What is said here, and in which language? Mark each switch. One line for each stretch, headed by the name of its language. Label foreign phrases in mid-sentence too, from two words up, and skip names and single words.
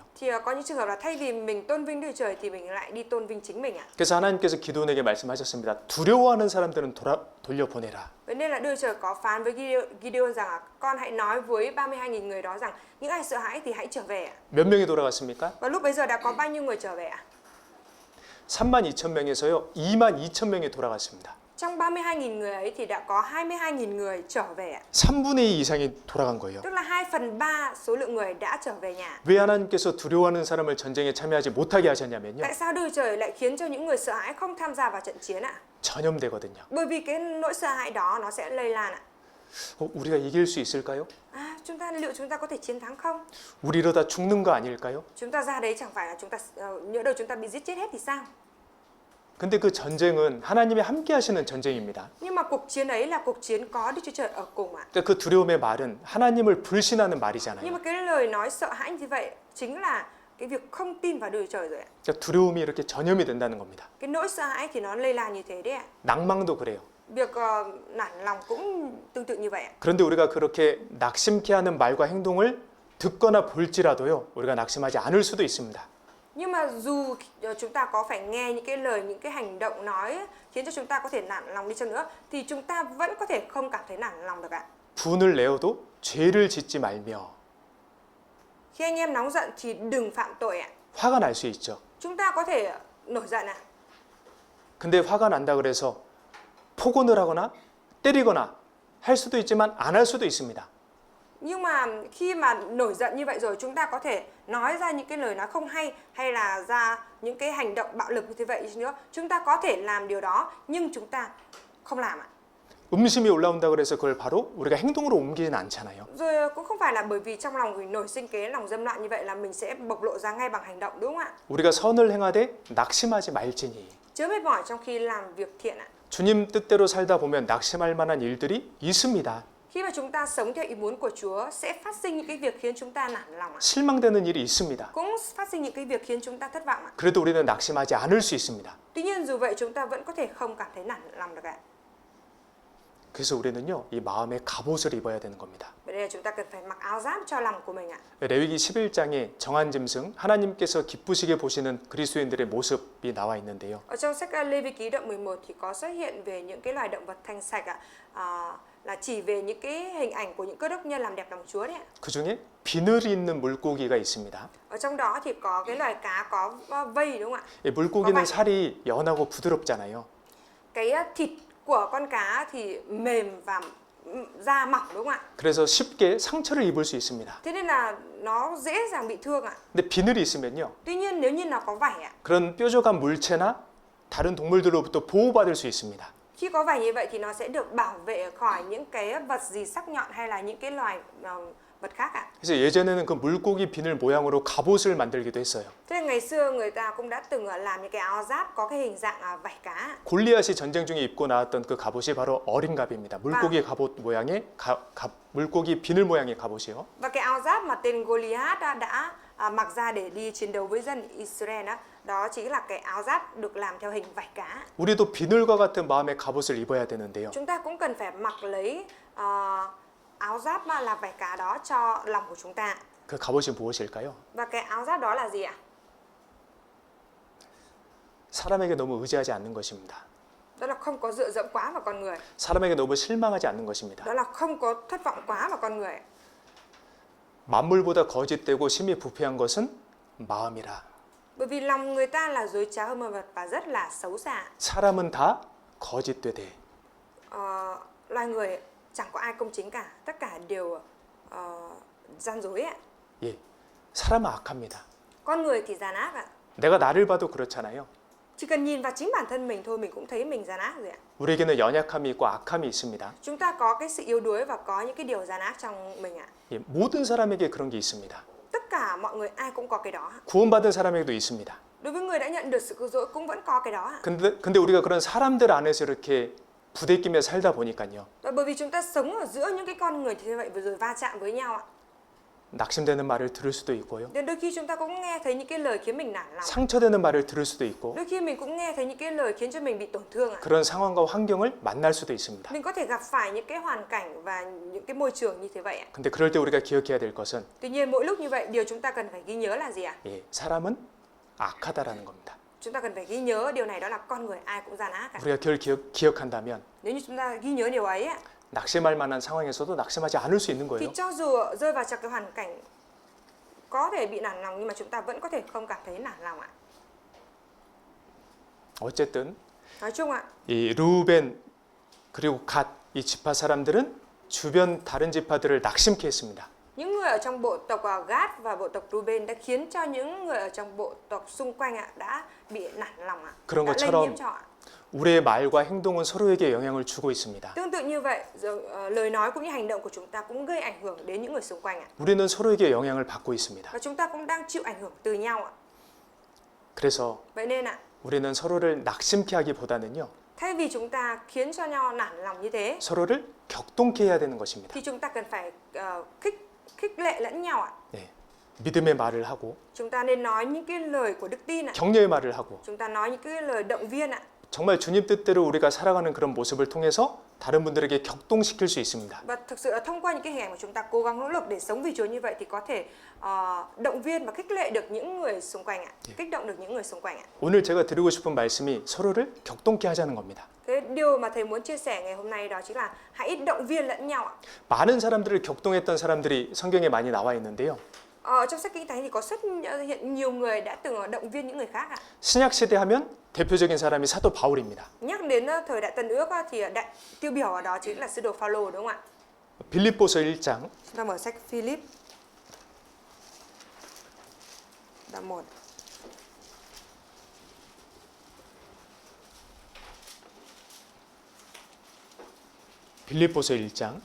Vietnamese: thì có những trường hợp là thay vì mình tôn vinh Đức Trời thì mình lại đi tôn vinh chính mình ạ.
Korean: 그래서 하나님께서 기도원에게 말씀하셨습니다. 두려워하는 사람들은 돌려보내라.
Vietnamese: Vậy nên là Đức Trời có phán với Gideon rằng con hãy nói với 32.000 người đó rằng những ai sợ hãi thì hãy trở về ạ.
Korean: 몇 명이 돌아갔습니까?
Vietnamese: Và lúc bấy giờ đã có bao nhiêu người trở về ạ?
Korean: 32,000명에서요 22,000명이 돌아갔습니다.
Vietnamese: Trong 32.000 người ấy thì đã có 22.000 người trở về ạ.
Korean: 3분의 2 이상이 돌아간 거예요.
Vietnamese: Tức là 2/3 số lượng người đã trở về nhà.
Korean: 왜 하나님께서 두려워하는 사람을 전쟁에 참여하지 못하게 하셨냐면요.
Vietnamese: Tại sao Đức Trời lại khiến cho những người sợ hãi không tham gia vào trận chiến ạ?
Korean: 전염되거든요.
Vietnamese: Bởi vì cái nỗi sợ hãi đó nó sẽ lây lan ạ.
Korean: 우리가 이길 수 있을까요?
Vietnamese: Liệu chúng ta có thể chiến thắng không?
Korean: 우리 이러다 죽는 거 아닐까요?
Vietnamese: Chúng ta ra đấy chẳng phải là chúng ta nhỡ đâu chúng ta bị giết chết hết thì sao?
Korean: 근데 그 전쟁은 하나님이 함께 하시는 전쟁입니다.
Vietnamese: Nhưng mà cuộc chiến ấy là cuộc chiến có Đức Chúa Trời ở cùng ạ.
Korean: 그러니까 그 두려움의 말은 하나님을 불신하는
Vietnamese: Nhưng
Korean: 말이잖아요.
Vietnamese: mà cái lời nói sợ hãi như vậy chính là cái việc không tin vào Đức Chúa Trời rồi ạ.
Korean: 그러니까 두려움이 이렇게 전염이 된다는 겁니다.
Vietnamese: Cái nỗi sợ hãi thì nó lây lan như thế đấy ạ.
Korean: 낭망도 그래요.
Vietnamese: Việc nản lòng cũng tương tự như vậy ạ.
Korean: 그런데 우리가 그렇게 낙심케 하는 말과 행동을 듣거나 볼지라도요. 우리가 낙심하지 않을 수도 있습니다.
Vietnamese: Nhưng mà dù chúng ta có phải nghe những cái lời, những cái hành động nói khiến cho chúng ta có thể nản lòng đi chăng nữa thì chúng ta vẫn có thể không cảm thấy nản lòng được ạ.
Korean: 분을 내어도 죄를 짓지 말며.
Vietnamese: Khi anh em nóng giận thì đừng phạm tội ạ.
Korean: 화가 날 수 있죠.
Vietnamese: Chúng ta có thể nổi giận ạ.
Korean: 근데 화가 난다 그래서 폭언을 하거나 때리거나 할 수도 있지만 안 할 수도 있습니다.
Vietnamese: Nhưng mà khi mà nổi giận như vậy rồi, chúng ta có thể nói ra những cái lời nói không hay là ra những cái hành động bạo lực như thế vậy nữa. Chúng ta có thể làm điều đó nhưng chúng ta không làm ạ.
Korean: 음심이 올라온다 그래서 그걸 바로 우리가 행동으로 옮기진 않잖아요.
Vietnamese: Rồi cũng không phải là bởi vì trong lòng mình nổi sinh cái lòng dâm loạn như vậy là mình sẽ bộc lộ ra ngay bằng hành động, đúng không ạ?
Korean: 우리가 선을 행하되 낙심하지 말지니.
Vietnamese: Chớ mệt mỏi trong khi làm việc thiện ạ.
Korean: 주님 뜻대로 살다 보면 낙심할 만한 일들이 있습니다.
Vietnamese: Khi mà chúng ta sống theo ý muốn của Chúa sẽ phát sinh những cái việc khiến chúng ta nản lòng ạ.
Korean: 실망되는 일이 있습니다.
Vietnamese: Cũng phát sinh những cái việc khiến chúng ta thất vọng ạ.
Korean: 그래도 우리는 낙심하지 않을 수 있습니다.
Vietnamese: Tuy nhiên dù vậy chúng ta vẫn có thể không cảm thấy nản lòng được ạ.
Korean: 그래서 우리는요, 이 마음의 갑옷을 입어야 되는 겁니다.
Vietnamese: Vậy nên là chúng ta cần phải mặc áo giáp cho lòng của mình ạ.
Korean: 레위기 11장에 정한 짐승, 하나님께서 기쁘시게 보시는 그리스도인들의 모습이 나와 있는데요.
Vietnamese: Ở trong sách Lê Vi ký đoạn 11 thì có xuất hiện về những cái loài động vật thanh sạch ạ. Là chỉ về những cái hình ảnh của những cơ đốc nhân làm đẹp lòng Chúa đấy ạ.
Korean: 그 중에 비늘이 있는 물고기가 있습니다.
Vietnamese: Ở trong đó thì có cái loài cá có vây, đúng không ạ?
Korean: 이 물고기는 살이 연하고 부드럽잖아요.
Vietnamese: Cái thịt của con cá thì mềm và da mỏng, đúng không ạ?
Korean: 그래서 쉽게 상처를 입을 수 있습니다.
Vietnamese: Thế nên là nó dễ dàng bị thương ạ.
Korean: 근데 비늘이 있으면요,
Vietnamese: Tuy nhiên nếu như nó có vảy ạ,
Korean: 그런 뾰족한 물체나 다른 동물들로부터 보호받을 수 있습니다.
Vietnamese: khi có vảy như vậy thì nó sẽ được bảo vệ khỏi những cái vật gì sắc nhọn hay là những cái loài vật khác ạ.
Korean: 그래서 예전에는 그 물고기 비늘 모양으로 갑옷을 만들기도 했어요.
Vietnamese: Thế nên ngày xưa người ta cũng đã từng làm những cái áo giáp có cái hình dạng vảy cá.
Korean: 골리앗이 전쟁 중에 입고 나왔던 그 갑옷이 바로 어린 갑입니다. 물고기 갑옷 모양의 물고기 비늘 모양의 갑옷이요.
Vietnamese: Và cái áo giáp mà tên Goliath đã mặc ra để đi chiến đấu với dân Israel đó chính là cái áo giáp được làm theo hình vảy cá.
Korean: 우리도 비늘과 같은 마음의 갑옷을 입어야 되는데요.
Vietnamese: Chúng ta cũng cần phải mặc lấy áo giáp mà là vảy cá đó cho lòng của chúng ta.
Korean: 그 갑옷이 무엇일까요?
Vietnamese: Và cái áo giáp đó là gì ạ?
Korean: 사람에게 너무 의지하지 않는 것입니다.
Vietnamese: Đó là không có dựa dẫm quá vào con người.
Korean: 사람에게 너무 실망하지 않는 것입니다.
Vietnamese: Đó là không có thất vọng quá vào con người.
Korean: 만물보다 거짓되고 심히 부패한 것은 마음이라.
Vietnamese: Bởi vì lòng người ta là dối trá hơn mọi vật và rất là xấu xa.
Korean: 사람은 다 거짓되되.
Vietnamese: Loài người chẳng có ai công chính cả, tất cả đều gian dối ạ.
Korean: 예, 사람은 악합니다.
Vietnamese: Con người thì gian ác ạ.
Korean: 내가 나를 봐도 그렇잖아요.
Vietnamese: Chỉ cần nhìn vào chính bản thân mình thôi mình cũng thấy mình gian ác rồi ạ.
Korean: 우리에게는 연약함이 있고 악함이 있습니다.
Vietnamese: Chúng ta có cái sự yếu đuối và có những cái điều gian ác trong mình ạ.
Korean: 예, 모든 사람에게 그런 게 있습니다.
Vietnamese: Tất cả mọi người ai cũng có cái đó.
Korean: 구원받은 사람에게도 있습니다.
Vietnamese: Đối với người đã nhận được sự cứu rỗi cũng vẫn có cái đó ạ.
Korean: 근데 우리가 그런 사람들 안에서 이렇게 부대끼며 살다 보니까요.
Vietnamese: Và bởi vì chúng ta sống ở giữa những cái con người như vậy vừa rồi va chạm với nhau ạ.
Korean: 낙심되는 말을 들을 수도 있고요.
Vietnamese: Nên đôi khi chúng ta cũng nghe thấy những cái lời khiến mình nản lòng.
Korean: 상처되는 말을 들을 수도 있고
Vietnamese: Đôi khi mình cũng nghe thấy những cái lời khiến cho mình bị tổn thương ạ.
Korean: 그런 상황과 환경을 만날 수도 있습니다.
Vietnamese: Mình có thể gặp phải những cái hoàn cảnh và những cái môi trường như thế vậy ạ.
Korean: 근데 그럴 때 우리가 기억해야 될 것은
Vietnamese: Tuy nhiên mỗi lúc như vậy điều chúng ta cần phải ghi nhớ là gì ạ?
Korean: 예, 사람은 악하다라는 겁니다.
Vietnamese: Chúng ta cần phải ghi nhớ điều này, đó là con người ai cũng gian ác cả.
Korean: 우리가 그걸 기억한다면
Vietnamese: Nếu như chúng ta ghi nhớ điều ấy ạ,
Korean: 낙심할 만한 상황에서도 낙심하지 않을 수 있는
Vietnamese: thì
Korean: 거예요.
Vietnamese: cho dù rơi vào trong cái hoàn cảnh có thể bị nản lòng nhưng mà chúng ta vẫn có thể không cảm thấy nản lòng ạ.
Korean: 어쨌든
Vietnamese: Nói chung ạ,
Korean: 이 루벤 그리고 갓 이 지파 사람들은 주변 다른 지파들을 낙심케 했습니다.
Vietnamese: những người ở trong bộ tộc Gad và bộ tộc Ruben đã khiến cho những người ở trong bộ tộc xung quanh ạ đã bị nản lòng ạ.
Korean: 그런
Vietnamese: đã lây
Korean: 것처럼
Vietnamese: nhiễm cho ạ.
Korean: 우리의 말과 행동은 서로에게 영향을 주고 있습니다.
Vietnamese: Tương tự như vậy, lời nói cũng như hành động của chúng ta cũng gây ảnh hưởng đến những người xung quanh ạ.
Korean: 우리는 서로에게 영향을 받고 있습니다.
Vietnamese: Và chúng ta cũng đang chịu ảnh hưởng từ nhau ạ.
Korean: 그래서
Vietnamese: Vậy nên ạ,
Korean: 우리는 서로를 낙심케 하기보다는요.
Vietnamese: thay vì chúng ta khiến cho nhau nản lòng như thế,
Korean: 서로를 격동케 해야 되는 것입니다.
Vietnamese: thì chúng ta cần phải khích lệ lẫn nhau ạ.
Korean: 네. 믿음의 말을 하고
Vietnamese: Chúng ta nên nói những cái lời của đức tin ạ.
Korean: 격려의 말을 하고
Vietnamese: Chúng ta nói những cái lời động viên ạ.
Korean: 정말 주님 뜻대로 우리가 살아가는 그런 모습을 통해서 다른 분들에게 격동시킬 수 있습니다.
Vietnamese: Và thực sự là thông qua những cái hình ảnh mà chúng ta cố gắng nỗ lực để sống vì Chúa như vậy thì có thể động viên và khích lệ được những người xung quanh ạ. Kích động được những người xung quanh ạ.
Korean: 오늘 제가 드리고 싶은 말씀이 서로를 격동케 하자는 겁니다.
Vietnamese: Cái điều mà thầy muốn chia sẻ ngày hôm nay đó chính là hãy động viên lẫn nhau ạ.
Korean: 많은 사람들을 격동했던 사람들이 성경에 많이 나와 있는데요.
Vietnamese: Trong sách Kinh Thánh thì có xuất hiện nhiều người đã từng động viên những người khác ạ.
Korean: 신약 시대 하면 대표적인 사람이 사도 바울입니다.
Vietnamese: Nhắc đến thời Đại Tân Ước thì tiêu biểu ở đó chính là sứ đồ Phaolô, đúng không ạ?
Korean: 빌립보서 1장
Vietnamese: Chúng ta mở sách Philip đoạn 1.
Korean: 빌립보서 1장